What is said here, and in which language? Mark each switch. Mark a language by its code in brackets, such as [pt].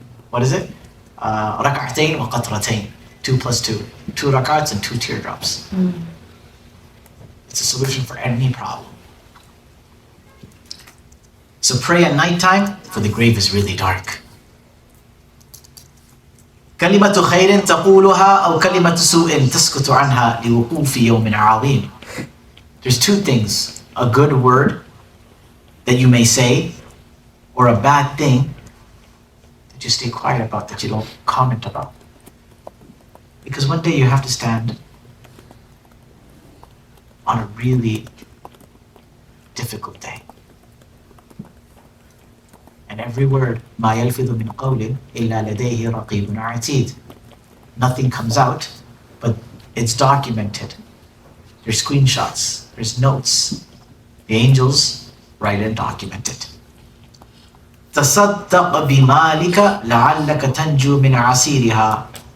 [en] What is it? [ar] Rak'atain wa qatratain. [en] 2 plus 2. 2 rakats and 2 teardrops. It's a solution for any problem. So pray at nighttime, for the grave is really dark. [ar] كلمة خير تقولها أو كلمة سوء تسكت عنها لوقوف يوم عظيم. [en] There's 2 things. A good word that you may say, or a bad thing that you stay quiet about, that you don't comment about. Because one day you have to stand on a really difficult day. And every word, [ar] مَا يَلْفِظُ مِنْ قَوْلٍ إِلَّا لَدَيْهِ رَقِيبٌ عَتِيدٌ. [en] Nothing comes out, but it's documented. There's screenshots, there's notes. The angels write and document it. [ar] تَصَدَّقْ بِمَالِكَ لَعَلَّكَ تَنْجُو مِنْ عَسِيرِهَا.